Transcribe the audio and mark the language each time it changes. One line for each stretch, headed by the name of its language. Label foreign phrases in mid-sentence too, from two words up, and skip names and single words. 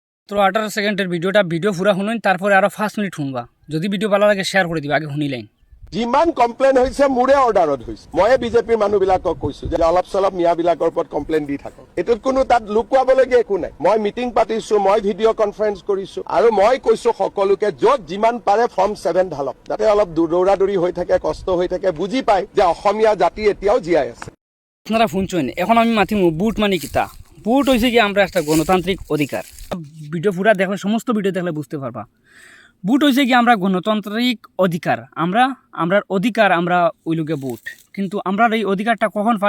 Bangla: মাত্র 18 সেকেন্ডের ভিডিও পুরা শুনুন, তারপরে আরো 5 মিনিট শুনবা। যদি ভিডিও ভালো লাগে শেয়ার করে দিবা, আগে শুনিলেন।
Assamese: যিমান কমপ্লেইন হৈছে মোৰে অৰ্ডাৰত হৈছে। মই বিজেপিৰ মানুহবিলাকক কৈছো যে অলপ চলপ মিয়াবিলাকৰ ওপৰত কমপ্লেইন দি থাকক। এটোত কোনো তাত লুকুৱাবলগীয়া একো নাই। মই মিটিং পাতিছো, মই
English: video conference
Assamese: কৰিছো আৰু মই কৈছো সকলোকে য'ত যিমান পাৰে ফৰ্ম 7 ঢালক, যাতে অলপ দৌৰাদৌৰি হৈ থাকে, কষ্ট হৈ থাকে, বুজি পায় যে অসমীয়া জাতি এতিয়াও জীয়াই আছে।
Bangla: আপনারা শুনছেন, এখন আমি মাতিমু বুট মানে কিতা। বুট হয়েছে কি আমরা একটা গণতান্ত্রিক অধিকার। ভিডিও পুরা দেখলে, সমস্ত ভিডিও দেখলে বুঝতে পারবা। বুট হয়েছে কি আমরা গণতান্ত্রিক অধিকার, আমরার অধিকার আমরা ওই লোকে বুট। কিন্তু আমরা এই অধিকারটা কখন পাই?